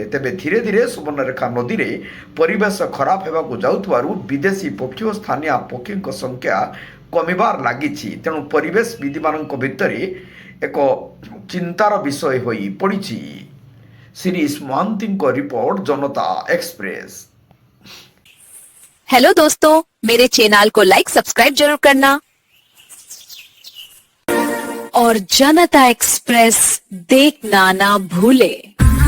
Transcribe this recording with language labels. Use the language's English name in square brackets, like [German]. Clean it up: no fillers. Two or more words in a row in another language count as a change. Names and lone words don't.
[Odia] ତେବେ ଧୀରେ ଧୀରେ ସୁବର୍ଣ୍ଣରେଖା ନଦୀରେ ପରିବେଶ ଖରାପ ହେବାକୁ ଯାଉଥିବାରୁ ବିଦେଶୀ ପକ୍ଷୀ ଓ ସ୍ଥାନୀୟ ପକ୍ଷୀଙ୍କ ସଂଖ୍ୟା କମିବାର ଲାଗିଛି। ତେଣୁ ପରିବେଶବିଦମାନଙ୍କ ଭିତରେ ଏକ ଚିନ୍ତାର ବିଷୟ ହୋଇ ପଡ଼ିଛି। ଶିରୀଷ ମହାନ୍ତିଙ୍କ ରିପୋର୍ଟ, [Hindi] जनता एक्सप्रेस। हेलो दोस्तों, मेरे चैनल को [English] like subscribe [Hindi] जरूर करना और जनता एक्सप्रेस देखना ना भूले।